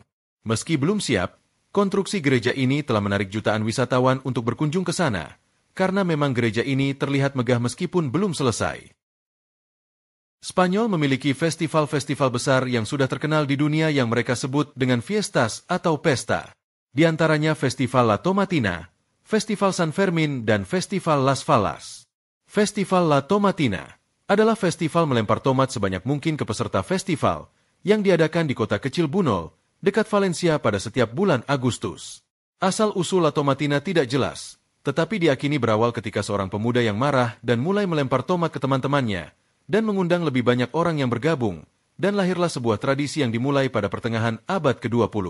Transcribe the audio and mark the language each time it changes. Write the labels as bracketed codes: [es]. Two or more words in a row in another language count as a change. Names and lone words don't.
[id] Meski belum siap, konstruksi gereja ini telah menarik jutaan wisatawan untuk berkunjung ke sana, karena memang gereja ini terlihat megah meskipun belum selesai. Spanyol memiliki festival-festival besar yang sudah terkenal di dunia yang mereka sebut dengan fiestas atau pesta. Di antaranya Festival La Tomatina, Festival San Fermin, dan Festival Las Fallas. Festival La Tomatina adalah festival melempar tomat sebanyak mungkin ke peserta festival yang diadakan di kota kecil Bunol, dekat Valencia pada setiap bulan Agustus. Asal-usul La Tomatina tidak jelas, tetapi diakini berawal ketika seorang pemuda yang marah dan mulai melempar tomat ke teman-temannya dan mengundang lebih banyak orang yang bergabung, dan lahirlah sebuah tradisi yang dimulai pada pertengahan abad ke-20.